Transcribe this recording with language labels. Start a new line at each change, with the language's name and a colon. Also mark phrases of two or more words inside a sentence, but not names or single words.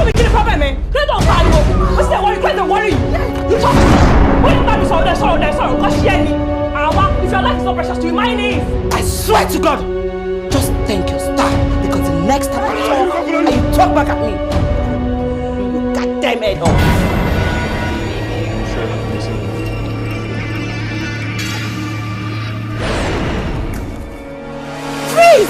Yoruba: Kí ni problem ẹ? Kí ló tó ń pariwo? Ó sì worry, kí ló tó worry?
English: You talk.
Yoruba: Wọ́n yóò bá mi sọ̀rọ̀ kọ́ ṣí ẹ ni. Àwa,
English: if your life is so precious to you, mine is. I swear to God, just thank your star because the next time I talk and you talk back at me, you goddamn head off. Freeze!